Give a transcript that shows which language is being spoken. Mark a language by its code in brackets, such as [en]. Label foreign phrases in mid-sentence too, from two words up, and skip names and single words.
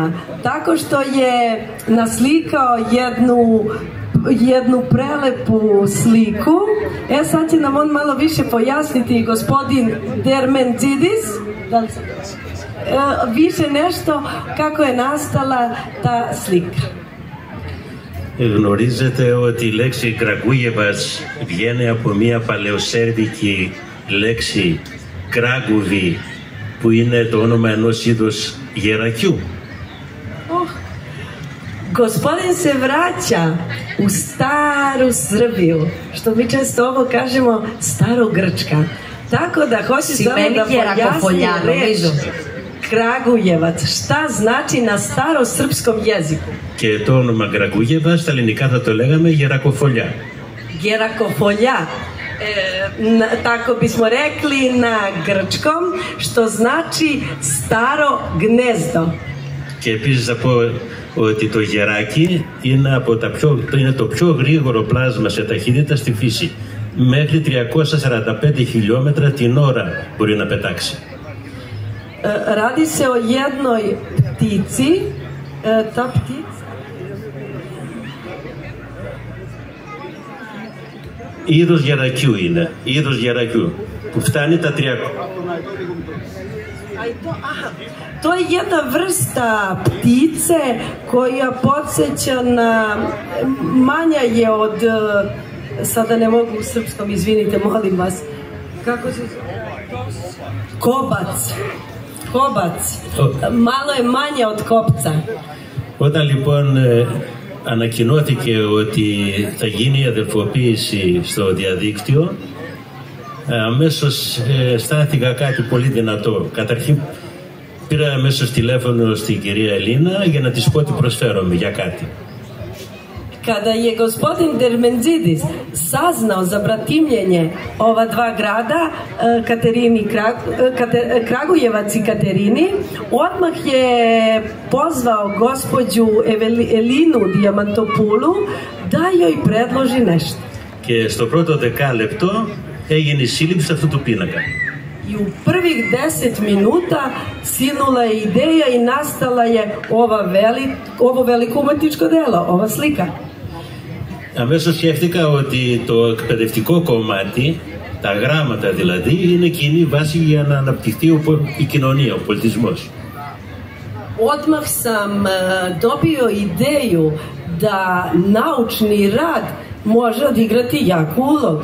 [sr] Tako što je naslikao jednu prelepu sliku. Sad će nam on malo više pojasniti, gospodin Dermendzidis, više nešto kako je nastala ta slika. [el] Γνωρίζετε ότι η λέξη Κρακούγεβας βγαίνει από μια παλαιοσέρβικη λέξη Κράκουβι, που είναι το όνομα ενός είδους γερακιού. [sr] Gospodin se vraća u staru Srbiju, što mi često ovo kažemo Starogrčka. Tako da hoće samo da pojasni reč Kragujevac, šta znači na starosrpskom jeziku. [el] Και το όνομα Κρακούγεβα στα ελληνικά θα το λέγαμε γερακοφολιά. Γερακοφολιά. [sr] Tako bismo rekli na grčkom, što znači staro gnezdo. [el] Και επίσης θα πω ότι το γεράκι είναι, είναι το πιο γρήγορο πλάσμα σε ταχύτητα στη φύση. Μέχρι 345 χιλιόμετρα την ώρα μπορεί να πετάξει. [sr] Radi se o jednoj ptici, ta ptica [el] είδος γερακιού είναι, είδος γερακιού που φτάνει τα 300. [sr] To je jedna vrsta ptice koja podsjeća na, manja je od, sada ne mogu u srpskom, izvinite, molim vas, kako se zove? Kobac. Kobac. Malo je manje od kopca. [el] Όταν λοιπόν ανακοινώθηκε ότι θα γίνει η αδελφοποίηση στο διαδίκτυο, αμέσως αισθάνθηκα κάτι πολύ δυνατό. Καταρχήν πήρα αμέσως τηλέφωνο στην κυρία Ελίνα για να της πω ότι προσφέρομαι για κάτι. [sr] Kada je gospodin Dermendzidis saznao za bratimljenje ova dva grada, Kragujevac i Katerini, odmah je pozvao gospođu Elinu Diamantopulu da joj predloži nešto. [el] Και στο πρώτο δεκάλεπτο έγινε η σύλληψη αυτού του πίνακα. [sr] I u prvih 10 minuta sinula je ideja i nastala je ovo veliko umetničko delo, ova slika. [el] Αμέσως σκέφτηκα ότι το εκπαιδευτικό κομμάτι, τα γράμματα δηλαδή, είναι κοινή βάση για να αναπτυχθεί η κοινωνία, ο πολιτισμός. [sr] Odmah sam dobio ideju da naučni rad može odigrati jaku ulogu.